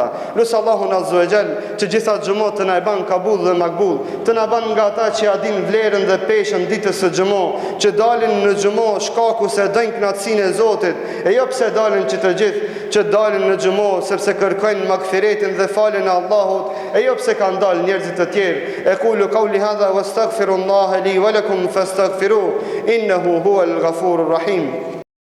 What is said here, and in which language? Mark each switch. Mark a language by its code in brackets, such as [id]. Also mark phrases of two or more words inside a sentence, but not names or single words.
[sq] Lut Allahun [ar] عز وجل [sq] që gjitha xhumot të na e bën kabul dhe makbul, të na bën nga ata që ja din vlerën dhe peshën ditës së xhumo, që dalin në xhumo shkaku se dojnë kënaqësinë e Zotit, e jo pse dalin që të gjithë që dalin në xhumo sepse kërkojnë magfiretin dhe faljen e Allahut, e jo pse kanë dalë njerëzit të tjerë. [ar] أقول قولي هذا وأستغفر الله لي ولكم فاستغفروه إنه هو الغفور الرحيم.